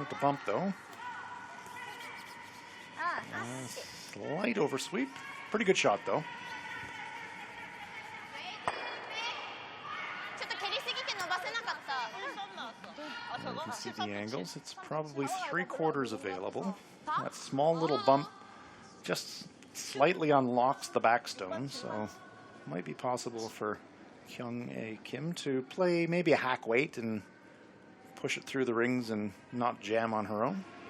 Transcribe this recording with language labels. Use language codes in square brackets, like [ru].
[en] Don't want it to bump though. Slight oversweep. Pretty good shot though. [ja] ちょっと蹴りすぎて伸ばせなかった。 [en] And you can see the angles. It's probably 3/4 available. That small little bump just slightly unlocks the backstone, so it might be possible for Kyung-hae Kim to play maybe a hack weight and push it through the rings and not jam on her own.